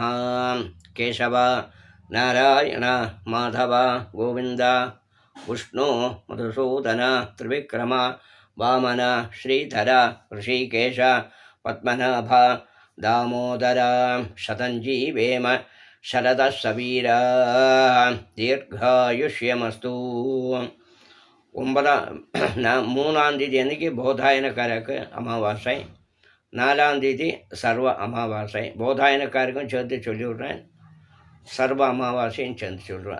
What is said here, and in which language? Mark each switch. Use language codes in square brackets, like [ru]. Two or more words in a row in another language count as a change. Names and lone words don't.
[sa] ಕೇಶವ ನಾರಾಯಣ ಮಾಧವ ಗೋವಿಂದ. ವಿಷ್ಣು ಮಧುಸೂದನ ತ್ರಿವಿಕ್ರಮ ವಾಮನ ಶ್ರೀಧರ ಋಷಿಕೇಶ ಪದ್ಮನಾಭ ದಾಮೋದರ. ಶತಂಜೀವೇಮ ಶರದಃ ಸವೀರ தீர்காயுஷ்யமஸ்து. [ta] 3ஆம் தேதி அன்றைக்கி போதாயனக்காரருக்கு அமாவாசை, 4ஆம் தேதி சர்வ அமாவாசை. போதாயனக்காருக்கும் சேர்த்து சொல்லிவிட்றேன், சர்வ அமாவாசையும் சேர்த்து சொல்கிறேன்.